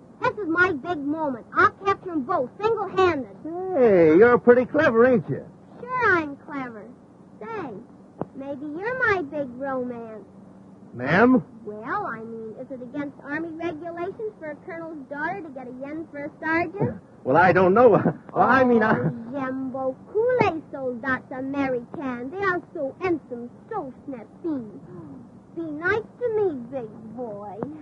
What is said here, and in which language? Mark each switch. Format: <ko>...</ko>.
<en>This is my big moment. I'll capture 'em both, single-handed. Hey, you're pretty clever, ain't you? Sure I'm clever. Say, maybe you're my big romance. Ma'am? Well, I mean, is it against Army regulations for a colonel's daughter to get a yen for a sergeant? Well, I don't know. Well, I mean,</en> <fr>J'aime beaucoup les soldats américains.</fr> <en>They are so handsome, so snappy. Be nice to me, big boy.</en>